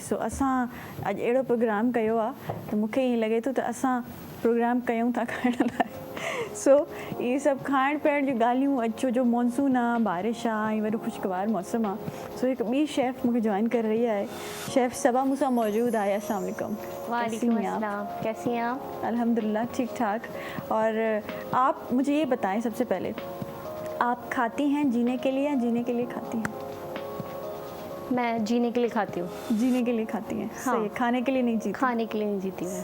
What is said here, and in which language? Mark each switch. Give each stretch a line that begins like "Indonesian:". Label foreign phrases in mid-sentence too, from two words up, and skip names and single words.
Sindhi: सो असां अॼु अहिड़ो प्रोग्राम कयो आहे त मूंखे ईअं लॻे थो त असां प्रोग्राम कयूं था खाइण लाइ। सो इहे सभु खाइण पीअण जूं ॻाल्हियूं, अचो जो मानसून आहे, बारिश आहे ऐं वॾो ख़ुशगवार मौसम आहे। सो हिकु ॿी शेफ़ मूंखे जॉइन करे रही आहे। शेफ़ सबा मूंसां मौजूदु आहे।
Arabic: السلام عليكم. وعليكم السلام,
Urdu: کیسی ہیں آپ? الحمدللہ ٹھیک ٹھاک۔ اور آپ مجھے یہ بتائیں سب سے پہلے، آپ کھاتی ہیں جینے کے لیے یا جینے کے لیے کھاتی ہیں? میں جینے کے لیے کھاتی ہوں. جینے کے لیے کھاتی ہیں. ہاں. صحیح ہے، کھانے کے لیے نہیں جیتی. کھانے کے لیے نہیں جیتی میں.